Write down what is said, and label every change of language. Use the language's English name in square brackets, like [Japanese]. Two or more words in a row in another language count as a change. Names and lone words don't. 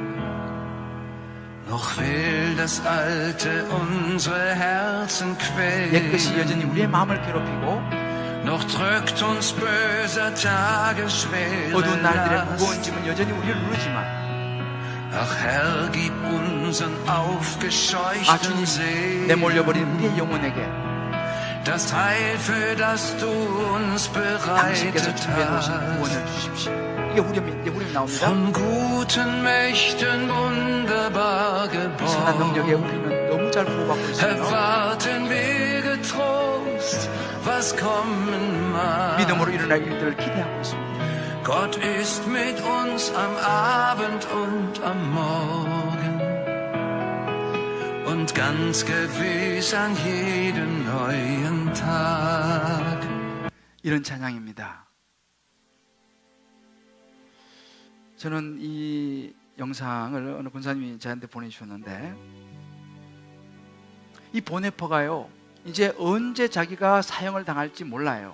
[Korean] 옛것이 여전히 우리의 마음을 괴롭히고 어두운 날들의 무거운 짐은 여전히 우리를 누르지만 주님, 내몰려버린 우리의 영혼에게 당신께서 준비해 놓으신 구원을 주십시오. 이게 후렴이 나옵니다. 이 선한 능력에 우리는 너무 잘 보호받고 있습니다. 믿음으로 일어날 일들을 기대하고 있습니다. [German] Gott ist mit uns am Abend und am Morgen und ganz gewiss an jedem neuen Tag. [Korean] 이런 찬양입니다. 저는 이 영상을 어느 권사님이 저한테 보내주셨는데, 이 본헤퍼가요, 이제 언제 자기가 사형을 당할지 몰라요.